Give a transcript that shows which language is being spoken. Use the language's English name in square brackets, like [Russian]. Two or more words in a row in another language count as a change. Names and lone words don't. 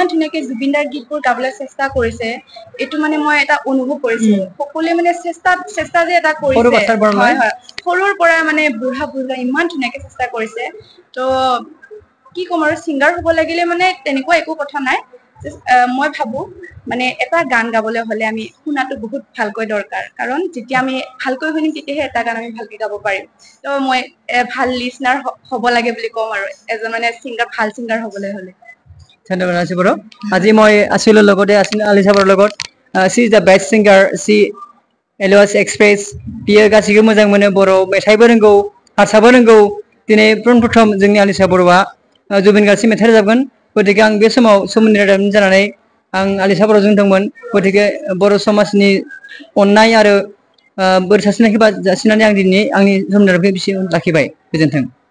[Assamese] ধুনীয়াকে জুবিন দাৰ গীতবোৰ গাবলৈ চেষ্টা কৰিছে এইটো মানে মই এটা অনুভৱ কৰিছো সকলোৱে মানে চেষ্টা যে এটা কৰিছে সৰুৰ পৰা মানে বুঢ়া ইমান ধুনীয়াকে চেষ্টা কৰিছে তো কি কম আৰু সিঙ্গাৰ হ'ব লাগিলে মানে তেনেকুৱা একো কথা নাই মই ভাবো মানে এটা গান গাবলৈ হলে আমি শুনাটো বহুত ভালকৈ দৰকাৰ কাৰণ যেতিয়া আমি ভালকৈ শুনিম তেতিয়াহে এটা গান আমি ভালকৈ গাব পাৰিম তো মই ভাল লিসনাৰ হ'ব লাগে বুলি কম আৰু এজন মানে ভাল সিঙ্গাৰ হ'বলৈ হলে ধন্যবাদ আছিবৰো আজি মই আছিলো লগতে আছিল আলিসাবৰ লগত [English] she is the best singer she always express [Bodo] बियो गासिबो मोजां मोनो बर' मेथाइबो रोंगौ हारसाबो रोंगौ दिनै प्रथम जोंनि आलिसा बर'आ जुबिन गार्गनि मेथाइ रोजाबगोन गतिके आं बे समाव सोमोन्दो रादाबनि जानानै आं आलिसा बर'जों दंमोन गतिके बर' समाजनि अननाय आरो बोर सारस्रिनायखौ जासिनानै आं दिनै आंनि सोमोन्दो रादाबखौ बिसि लाखिबाय गोजोन्थों